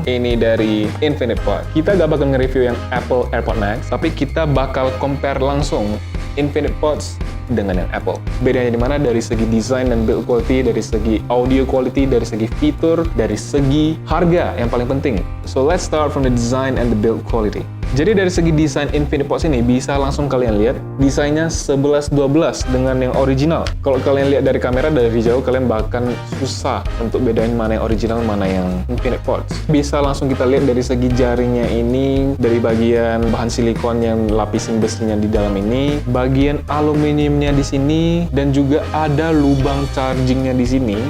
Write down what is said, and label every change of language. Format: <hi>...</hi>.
<id>Ini dari Infinite Pod. Kita gak bakal nge-review yang Apple AirPod Max, tapi kita bakal compare langsung Infinite Pods dengan yang Apple. Bedanya di mana dari segi desain dan build quality, dari segi audio quality, dari segi fitur, dari segi harga yang paling penting.</id> <en>So let's start from the design and the build quality.</en> <id>Jadi dari segi desain Infinite Pods ini bisa langsung kalian lihat desainnya 11-12 dengan yang original. Kalau kalian lihat dari kamera dari jauh kalian bahkan susah untuk bedain mana yang original mana yang Infinite Pods. Bisa langsung kita lihat dari segi jaringnya ini, dari bagian bahan silikon yang lapisin besinya di dalam ini, bagian aluminiumnya di sini, dan juga ada lubang chargingnya di sini.</id>